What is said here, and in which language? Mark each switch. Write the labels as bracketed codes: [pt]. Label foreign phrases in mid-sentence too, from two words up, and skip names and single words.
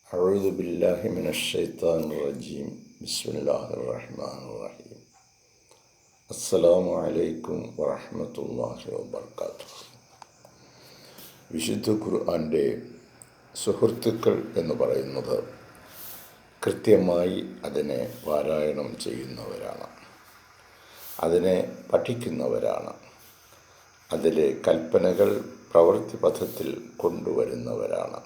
[ar] أعوذ بالله من الشيطان الرجيم بسم الله الرحمن الرحيم السلام عليكم ورحمة الله وبركاته. [ml] വിശുദ്ധ ഖുർആൻ്റെ സുഹൃത്തുക്കൾ എന്ന് പറയുന്നത് കൃത്യമായി അതിനെ പാരായണം ചെയ്യുന്നവരാണ്, അതിനെ പഠിക്കുന്നവരാണ്, അതിലെ കൽപ്പനകൾ പ്രവൃത്തിപഥത്തിൽ കൊണ്ടുവരുന്നവരാണ്.